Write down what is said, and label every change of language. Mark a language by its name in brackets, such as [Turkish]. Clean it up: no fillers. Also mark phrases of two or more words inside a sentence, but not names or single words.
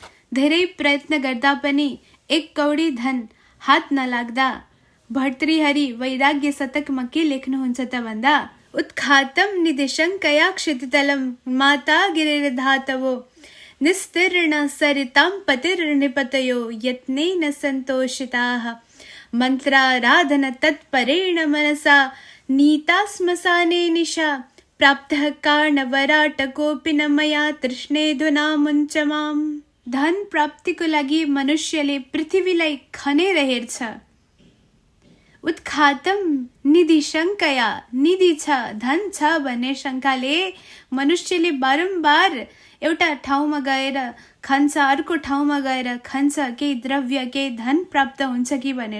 [Nepali] धेरै प्रयत्न गर्दा पनि 1 कौडी धन हात नलाग्दा भर्तृहरि वैराग्य शतकमा के लेख्नुहुन्छ त भन्दा, [Sanskrit] उत्खातम निदिशङ्कया क्षितितलं माता गिरिर्धातवो निस्तीर्ण सरितां पतिर्निपतयो यत्नेन सन्तोषिताः मन्त्राराधन तत्परेण मनसा नीता श्मशाने निशा प्राप्तः कारणवराटकोऽपि न मया तृष्णेधुना मुञ्चमाम। [Nepali] धन प्राप्तिको लागि मनुष्यले पृथ्वीलाई खनेर हेर्छ। [Sanskrit] उत्खातम निदिशङ्कया, [Nepali] निधि छ, धन छ भन्ने शङ्काले मनुष्यले बारम्बार एउटा ठाउँमा गएर खान्छ, अर्को ठाउँमा गएर खान्छ, केही द्रव्य केही धन प्राप्त हुन्छ कि भनेर।